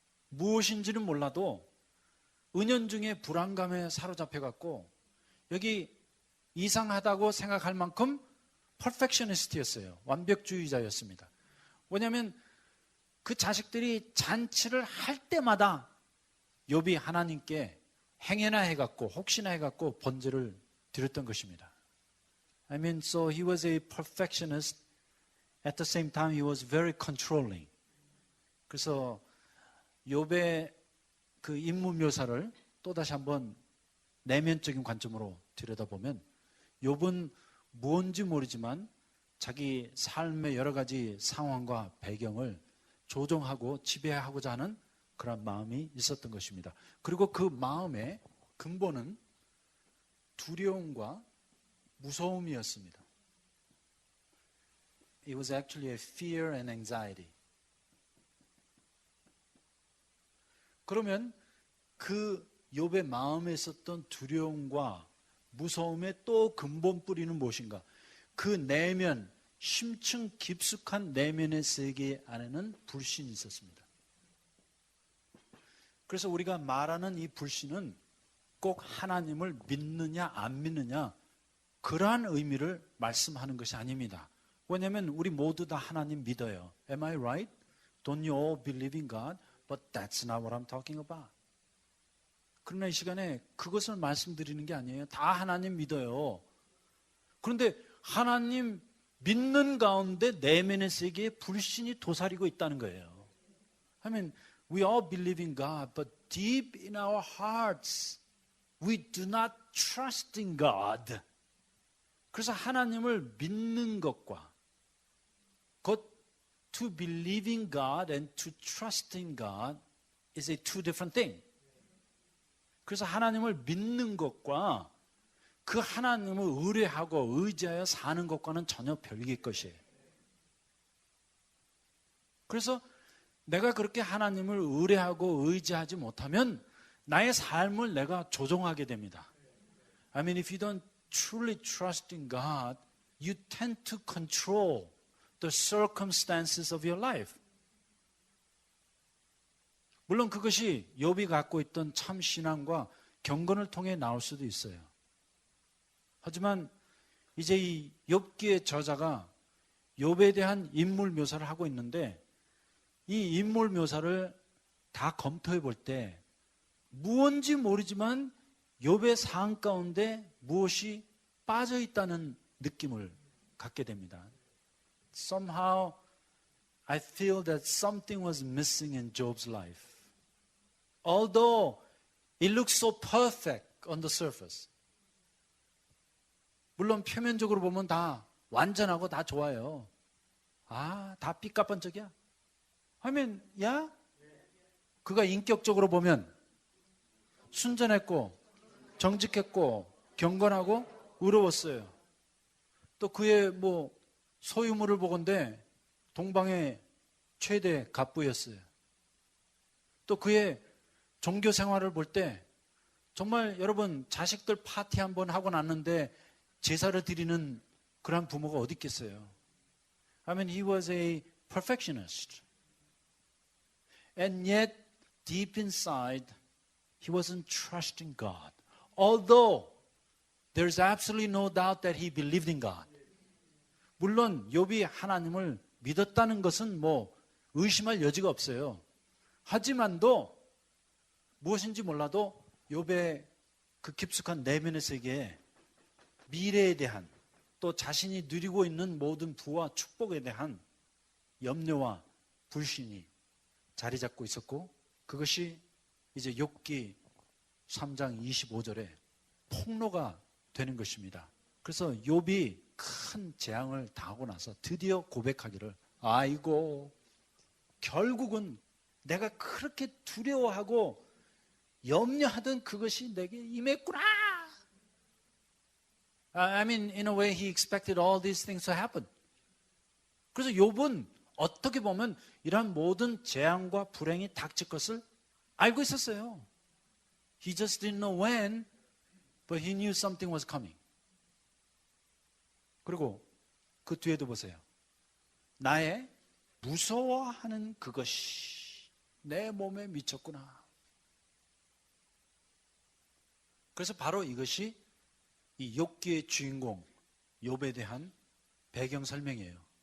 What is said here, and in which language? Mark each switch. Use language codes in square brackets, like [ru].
[ko] 무엇인지는 몰라도 은연중에 불안감에 사로잡혀갖고 여기 이상하다고 생각할 만큼 퍼펙셔니스트였어요. 완벽주의자였습니다. 왜냐하면 그 자식들이 잔치를 할 때마다 욥이 하나님께 행여나 해갖고 혹시나 해갖고 번제를 드렸던 것입니다. [en] So he was a perfectionist. At the same time, he was very controlling. [ko] 그래서 욥의 그 인물 묘사를 또다시 한번 내면적인 관점으로 들여다보면 욥은 무언지 모르지만 자기 삶의 여러 가지 상황과 배경을 조정하고 지배하고자 하는 그런 마음이 있었던 것입니다. 그리고 그 마음의 근본은 두려움과 무서움이었습니다. [en] It was actually a fear and anxiety. [ko] 그러면 그 욥의 마음에 있었던 두려움과 무서움의 또 근본 뿌리는 무엇인가? 그 내면, 심층 깊숙한 내면의 세계 안에는 불신이 있었습니다. 그래서 우리가 말하는 이 불신은 꼭 하나님을 믿느냐 안 믿느냐 그러한 의미를 말씀하는 것이 아닙니다. 왜냐하면 우리 모두 다 하나님 믿어요. [en] Am I right? Don't you all believe in God? But that's not what I'm talking about. [ko] 그러나 이 시간에 그것을 말씀드리는 게 아니에요. 다 하나님 믿어요. 그런데 하나님 믿는 가운데 내면의 세계에 불신이 도사리고 있다는 거예요. [en] We all believe in God, but deep in our hearts, we do not trust in God. [ko] 그래서 하나님을 믿는 것과 곧 [en] to believe in God and to trust in God is a two different thing. [ko] 그래서 하나님을 믿는 것과 그 하나님을 의뢰하고 의지하여 사는 것과는 전혀 별개의 것이에요. 그래서 내가 그렇게 하나님을 의뢰하고 의지하지 못하면 나의 삶을 내가 조종하게 됩니다. [en] If you don't truly trust in God, you tend to control the circumstances of your life. [ko] 물론 그것이 욥이 갖고 있던 참 신앙과 경건을 통해 나올 수도 있어요. 하지만 이제 이 욥기의 저자가 욥에 대한 인물 묘사를 하고 있는데 이 인물 묘사를 다 검토해 볼 때 무언지 모르지만 욥의 상황 가운데 무엇이 빠져 있다는 느낌을 갖게 됩니다. [en] Somehow I feel that something was missing in Job's life. Although it looks so perfect on the surface. [ko] 물론 표면적으로 보면 다 완전하고 다 좋아요. 아, 다 삐까뻔쩍이야. 하면 야? 그가 인격적으로 보면 순전했고 정직했고 경건하고 의로웠어요. 또 그의 소유물을 보건대 동방의 최대 갑부였어요. 또 그의 종교 생활을 볼 때 정말 여러분 자식들 파티 한번 하고 났는데 제사를 드리는 그런 부모가 어디 있겠어요. [en] I mean, he was a perfectionist. And yet, deep inside, he wasn't trusting God. Although, there's absolutely no doubt that he believed in God. [ko] 물론 욥이 하나님을 믿었다는 것은 의심할 여지가 없어요. 하지만도 무엇인지 몰라도 욥의 그 깊숙한 내면의 세계에 미래에 대한 또 자신이 누리고 있는 모든 부와 축복에 대한 염려와 불신이 자리 잡고 있었고 그것이 이제 욥기 3장 25절에 폭로가 되는 것입니다. 그래서 욥이 큰 재앙을 당하고 나서 드디어 고백하기를 아이고 결국은 내가 그렇게 두려워하고 염려하던 그것이 내게 임했구나. [en] I mean, in a way, he expected all these things to happen. [ko] 그래서 욥은 어떻게 보면 이러한 모든 재앙과 불행이 닥칠 것을 알고 있었어요. [en] He just didn't know when, but he knew something was coming. [ko] 그리고 그 뒤에도 보세요. 나의 무서워하는 그것이 내 몸에 미쳤구나. 그래서 바로 이것이 이 욥기의 주인공 욥에 대한 배경 설명이에요.